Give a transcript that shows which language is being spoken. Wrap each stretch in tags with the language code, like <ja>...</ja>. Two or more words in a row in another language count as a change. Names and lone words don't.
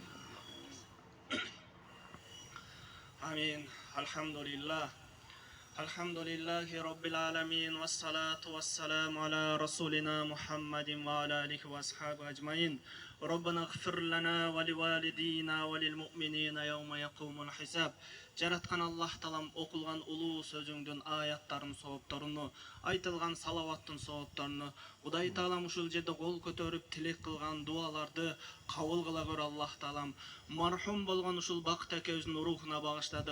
<ar>آمين. الحمد لله رب العالمين والصلاة والسلام على رسولنا محمد وعلى آله وأصحابه أجمعين. ربنا اغفر لنا ولوالدينا وللمؤمنين يوم يقوم الحساب.</ar> <ky>Жараткан Аллах Таалам окулган улуу сөзүңдүн аяттарын соопторуну, айтылган салаваттын соопторуну, Кудай Таалам ушул жерде кол көтөрүп тилек кылган дуаларды кабыл кыла көр Аллах Таалам. Мархум болгон ушул Бакыт экебиздин рухуна багыштадык.</ky>